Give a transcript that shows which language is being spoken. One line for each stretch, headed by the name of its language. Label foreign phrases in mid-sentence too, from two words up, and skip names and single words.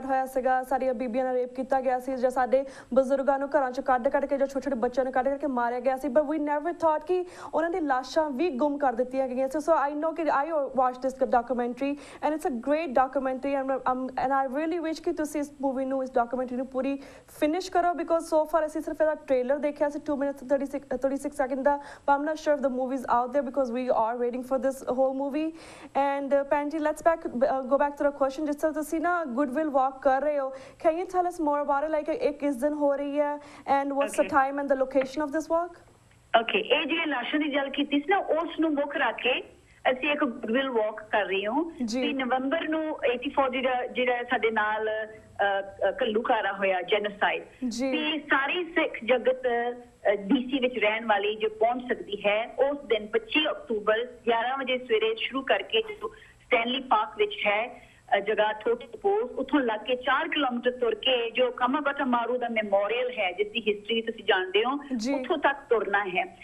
Punjabi: ਹੋਇਆ ਸੀਗਾ ਸਾਡੀਆਂ ਬੀਬੀਆਂ ਨਾਲ ਰੇਪ ਕੀਤਾ ਗਿਆ ਸੀ ਜਾਂ ਸਾਡੇ ਬਜ਼ੁਰਗਾਂ ਨੂੰ ਘਰਾਂ 'ਚ ਕੱਢ ਕੇ ਜਾਂ ਛੋਟੇ ਛੋਟੇ ਬੱਚਿਆਂ ਨੂੰ ਕੱਢ ਕੇ ਮਾਰਿਆ ਗਿਆ ਸੀ
English: but we never thought
Punjabi: ਕਿ ਉਹਨਾਂ ਦੀ ਲਾਸ਼ਾਂ ਵੀ ਗੁੰਮ ਕਰ ਦਿੱਤੀਆਂ ਗਈਆਂ ਸੀ
English: so I know ਕਿ I watch this documentary and it's a great documentary and I really wish
Punjabi: ਕਿ ਤੁਸੀਂ ਇਸ ਮੂਵੀ ਨੂੰ ਇਸ ਡਾਕੂਮੈਂਟਰੀ ਨੂੰ ਪੂਰੀ ਫਿਨਿਸ਼ ਕਰੋ
English: because so far
Punjabi: ਅਸੀਂ ਸਿਰਫ ਇਹਦਾ trailer देखा
English: 2 minutes 36 seconds da but I'm not sure if the movie's out there because we are waiting for this whole movie and Panji let's go back to the question just so
Punjabi: ਤੁਸੀਂ ਨਾ goodwill walk ਕਰ ਰਹੇ ਹੋ
English: can you tell us more about it like
Punjabi: ਇਹ ਕਿਸ ਦਿਨ ਹੋ ਰਹੀ ਹੈ
English: and what's the time and the location of this walk
Punjabi: okay ਇਹ ਜਿਹੜੀ ਲਾਸ਼ਾਂ ਦੀ ਗੱਲ ਕੀਤੀ ਸੀ ਨਾ ਉਸ ਨੂੰ ਮੁੱਖ ਰੱਖ ਕੇ ਅਸੀਂ ਇੱਕ
English: goodwill walk
Punjabi: ਕਰ ਰਹੇ ਹਾਂ ਵੀ ਨਵੰਬਰ ਨੂੰ 84 ਜਿਹੜਾ ਸਾਡੇ ਨਾਲ ਘੱਲੂਘਾਰਾ ਹੋਇਆ ਜੈਨੋਸਾਈਡ ਤੇ ਸਾਰੀ ਸਿੱਖ ਜਗਤ ਡੀਸੀ ਵਿੱਚ ਰਹਿਣ ਵਾਲੀ ਜੋ ਪਹੁੰਚ ਸਕਦੀ ਹੈ ਉਸ ਦਿਨ 25 ਅਕਤੂਬਰ 11 ਵਜੇ ਸਵੇਰੇ ਸ਼ੁਰੂ ਕਰਕੇ ਜੋ ਸਟੈਨਲੀ ਪਾਰਕ ਵਿੱਚ ਹੈ ਜਗ੍ਹਾ ਥੋਟੀ ਪੋਸ ਉੱਥੋਂ ਲੱਗ ਕੇ 4 ਕਿਲੋਮੀਟਰ ਤੁਰ ਕੇ ਜੋ ਕਾਮਾਬਟਾ ਮਾਰੂ ਦਾ ਮੈਮੋਰੀਅਲ ਹੈ ਜਿਸ ਦੀ ਹਿਸਟਰੀ ਤੁਸੀਂ ਜਾਣਦੇ ਹੋ ਉੱਥੋਂ ਤੱਕ ਤੁਰਨਾ ਹੈ